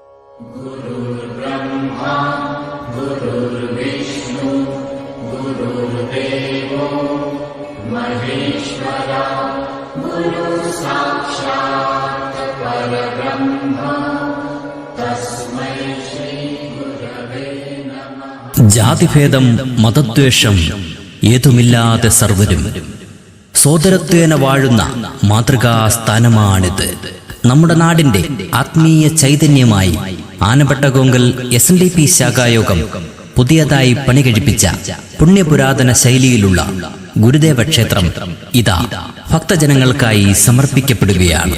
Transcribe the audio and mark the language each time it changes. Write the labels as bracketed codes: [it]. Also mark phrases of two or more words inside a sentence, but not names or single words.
[sa] गुरुर्ब्रह्मा गुरुर्विष्णु गुरुर्देवो महेश्वरा गुरुसाक्षात् परब्रह्म तस्मै श्री गुरवे नमः. [ml] ജാതിഭേദം മതദ്വേഷം ഏതുമില്ലാതെ സർവരും സോദരത്വേന വാഴുന്ന മാതൃകാ സ്ഥാനമാണിത്. നമ്മുടെ നാടിന്റെ ആത്മീയ ചൈതന്യമായി ആനപ്പെട്ടകൊങ്കൽ SNDP ശാഖായോഗം പുതിയതായി പണികഴിപ്പിച്ച പുണ്യപുരാതന ശൈലിയിലുള്ള ഗുരുദേവ ക്ഷേത്രം ഇതാ ഭക്തജനങ്ങൾക്കായി സമർപ്പിക്കപ്പെടുകയാണ്.